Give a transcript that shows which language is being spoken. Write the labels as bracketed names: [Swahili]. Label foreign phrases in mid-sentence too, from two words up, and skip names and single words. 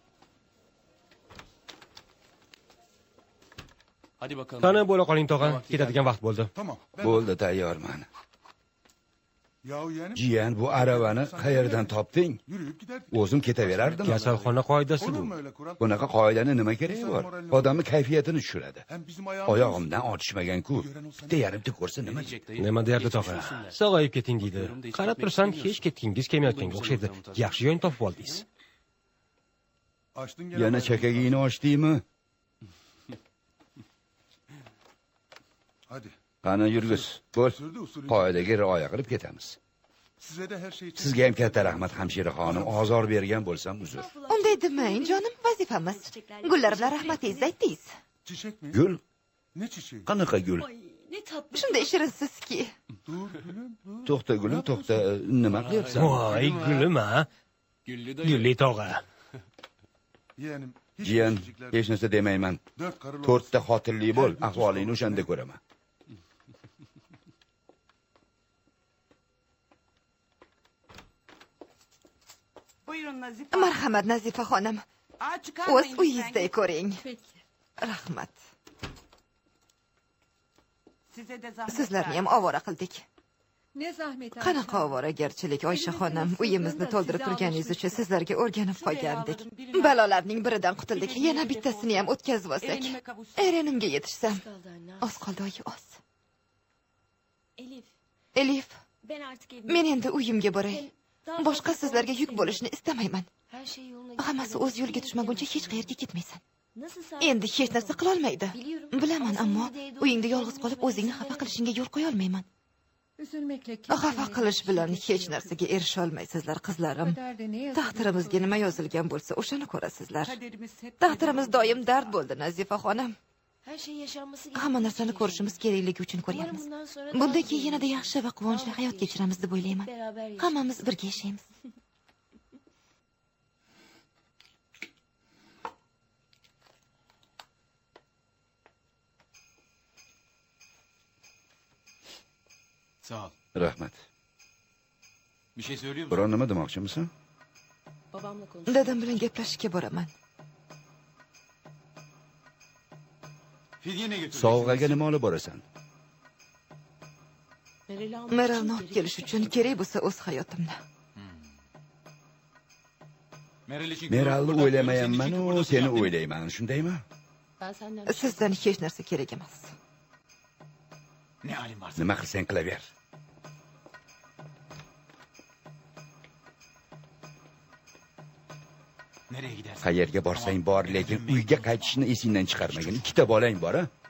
[Uzbek] Qani bo'la qoling tog'a, ketadigan vaqt bo'ldi. [Turkish] Tamam. [Uzbek] Bo'ldi, tayyorman. [Turkish] Yahu yeğenim. [Uzbek] Jiyan, bu aravani qayerdan topding? [Turkish] Yürüyüp giderdik. [Uzbek] O'zim ketaverardim. Kasalxona qoidasi [Turkish] Olur [Uzbek] bu. [Turkish] mu öyle Kur'an? [Uzbek] Bunaqa qoidani nima keragi bor? Odamni kayfiyatini tushiradi. [Turkish] Hem bizim ayağımız. [Uzbek] Oyog'imdan otishmagan-ku. Bitta yarimta ko'rsa nima deydi? Nima derdi tog'a? Sog'ayib keting deydi. Qarab tursan, hech ketgingiz kelmayotganga o'xshaydi. Yaxshi yo'l topib oldingiz. [Turkish] Açtın [Uzbek] Yana chakagingni ochdingmi? [Turkish] Hadi. [Uzbek] Qani yurgis. Bo'l. [Turkish] Usulü usulü. [Uzbek] Qoidaga rioya qilib ketamiz. [Turkish] Size de her şey için. [Uzbek] Sizga ham katta rahmat hamshira xonim. Ozor bergan bo'lsam uzr. Unday demang, jonim, vazifamiz. Gullar bilan rahmatingizni aytdingiz. [Turkish] Çiçek mi? [Uzbek] Gul? [Turkish] Ne çiçeği? [Uzbek] Qanaqa gul? Shunday shirinsizki. [Turkish] Dur gülüm dur. [Uzbek] To'xta gulim, to'xta. Nima qilyapsan? Voy, gulim ha. Gulli tog'a. [Turkish] Yeğenim. Hiç [Uzbek] Jiyan, [Turkish] çiçekler- [Uzbek] hech narsa demayman. [Turkish] 4 karılı. [Uzbek] 4ta xotinli bo'l, ahvolingni o'shanda ko'raman. [Turkish] Buyurun Nazife. [Uzbek] Marhamat Nazifa xonim. O'z uyingizday ko'ring. Rahmat. [Turkish] Size de zahmet. [Uzbek] Sizlarni ham ovora qildik. [Turkish] Ne zahmet. [Uzbek] Qanaqa ovoragarchilik Oysha xonim, uyimizni to'ldirib turganingiz uchun sizlarga o'rganib qolgandik. Balolarning biridan qutuldik. Yana bittasini ham o'tkazib olsak. [Turkish] Erenime kavuşsun. [Uzbek] Erenimga yetishsam. Oz qoldi, oyi, oz. Elif, Elif, [Turkish] ben artık evime... [Uzbek] men endi uyimga boray. Boshqa sizlarga yuk bo'lishni istamayman. [Turkish] Her şey yoluna [Uzbek] Hammasi o'z yo'liga tushmaguncha hech qayerga ketmaysan. [Turkish] Nasıl [Uzbek] Endi hech narsa qila olmaydi. Bilaman, ammo uyingda yolg'iz qolib o'zingni xafa qilishingga yo'l qo'ya olmayman. Xafa qilish bilan hech narsaga erisha olmaysizlar, qizlarim. Taqdirimizga nima yozilgan bo'lsa, o'shani ko'rasizlar. [Turkish] Kaderimiz hep [Uzbek] Taqdirimiz doim dard bo'ldi, Nazifa xonim. [Turkish] Her şey yaşanması [Uzbek] Hamma narsani ko'rishimiz kerakligi uchun ko'ryapmiz. Bundan keyin yanada yaxshi va quvonchli hayot kechiramiz deb o'ylayman. Hammamiz birga yashaymiz. [Turkish] Sağ ol. [Uzbek] Rahmat. [Turkish] Bir şey söylüyor musun? [Uzbek] Biron nima demoqchimisan? [Turkish] Babamla konuş. [Uzbek] Dadam bilan gaplashishga boraman. [Turkish] Fidye ne götüreceksin? [Uzbek] Sovg'aga nima olib borasan? Meralni olib kelish uchun kerak bo'lsa o'z hayotimni. [Turkish] Meral için [Uzbek] Meralni [Turkish] burada [Uzbek] o'ylamayapman, [Turkish] senin için [Uzbek] u [Turkish] burada [Uzbek] seni [Turkish] yapayım. [Uzbek] o'ylayman, shundaymi? [Turkish] Ben senden... [Uzbek] Sizdan hech narsa kerak emas. [Turkish] Ne halin varsa. [Uzbek] Nima qilsang qilaver. [Turkish] Nereye gidersin? [Uzbek] Qayerga borsang bor, lekin uyga qaytishni esingdan chiqarmagin. Ikkita bolang bor-a?